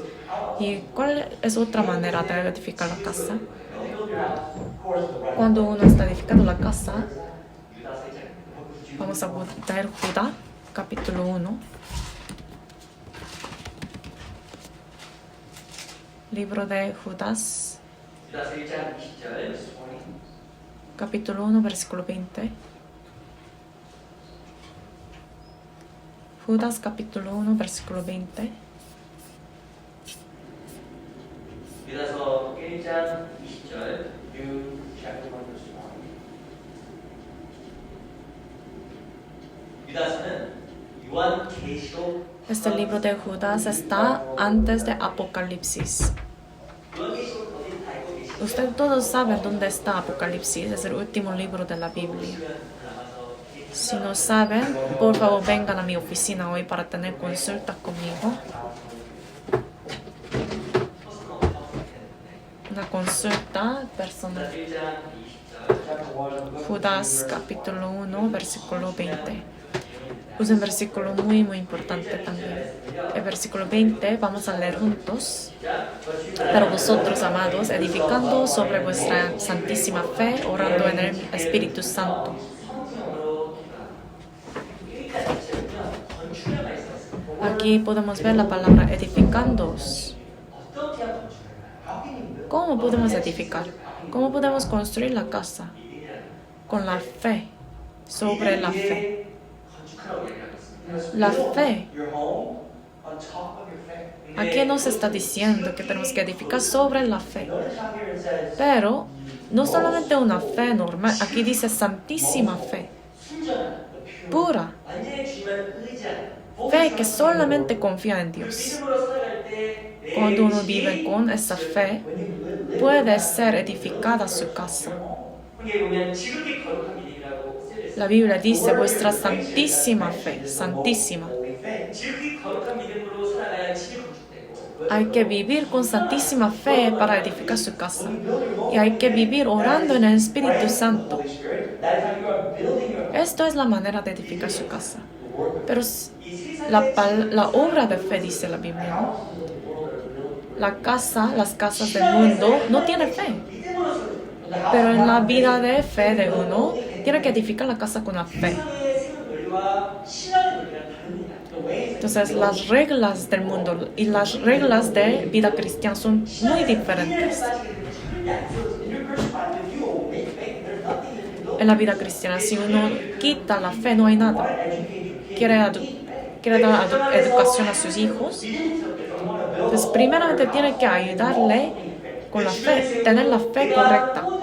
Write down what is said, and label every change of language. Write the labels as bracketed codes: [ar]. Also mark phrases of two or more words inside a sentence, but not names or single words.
[es] ¿Y cuál es otra manera de edificar la casa? Cuando uno está edificando la casa, vamos a ver Judá, capítulo 1. Libro de Judas. [ko] 유다서 1장 20절 [es] capítulo 1, versículo 20. Judas capítulo 1, versículo 20. [ko] 유다서 1장 20절. [en] Jude chapter 1 verse 1. [ko] 유다서는 요한계시록. [es] Este libro de Judas está antes de Apocalipsis. [ko] 요한계시록 어디 다 알고 계시죠? [es] Ustedes todos saben dónde está Apocalipsis, es el último libro de la Biblia. Si no saben, por favor vengan a mi oficina hoy para tener consulta conmigo. Una consulta personal. [ko] 1장 20절. [en] Chapter 1. [es] Judas capítulo 1, versículo 20. Es un versículo muy importante también. El versículo 20 vamos a leer juntos. Pero vosotros, amados, edificando sobre vuestra santísima fe, orando en el Espíritu Santo. Aquí podemos ver la palabra edificando. ¿Cómo podemos edificar? ¿Cómo podemos construir la casa? Con la fe, sobre la fe. La fe. [en] Your home on top of your faith. [es] Aquí nos está diciendo que tenemos que edificar sobre la fe. [en] Notice how here it says [es] Pero no solamente una fe normal, aquí dice santísima fe, [ko] 순전한, [es] pura, [ko] 완전히 주님을 의지하는 [es] fe que solamente confía en Dios. [ko] 믿음으로 살아갈 때 [es] Cuando uno vive con esa fe, puede ser edificada su casa. [ko] 여기 보면 지극히 거룩한 믿음이라고 쓰여 있어요. [es] La Biblia dice vuestra santísima fe, santísima. [ko] 지극히 거룩한 믿음으로 살아가야 집이 건축되고 [es] Hay que vivir con santísima fe para edificar su casa. Y hay que vivir orando en el Espíritu Santo. Esto es la manera de edificar su casa. Pero la obra de fe, dice la Biblia, ¿no? Las casas del mundo no tienen fe. Pero en la vida de fe de uno, tiene que edificar la casa con la fe. [ko] 세상의 세상 논리와 신앙의 논리랑 다릅니다. [es] Entonces las reglas del mundo y las reglas de vida cristiana son muy diferentes. En la vida cristiana, si uno quita la fe, no hay nada. Quiere dar educación a sus hijos, entonces primeramente tiene que ayudarle con la fe, tener la fe correcta.